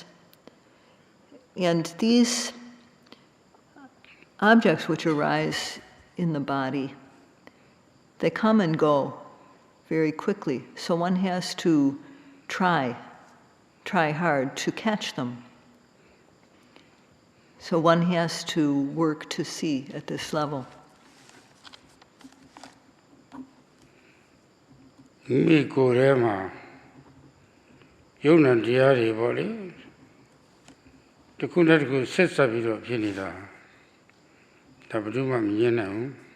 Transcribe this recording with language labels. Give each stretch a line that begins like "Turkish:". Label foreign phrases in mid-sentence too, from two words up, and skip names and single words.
English: And these objects which arise in the body, they come and go very quickly, so one has to try hard to catch them. So one has to work to see at this level.
Burmese: မိကိုယ်ထဲမှာယုံနာတရားတွေပေါ့လေတစ်ခုနဲ့တစ်ခုဆက်ဆက်ပြီးတော့ဖြစ်နေတာဒါဘယ်သူမှမမြင်နိုင်ဘူး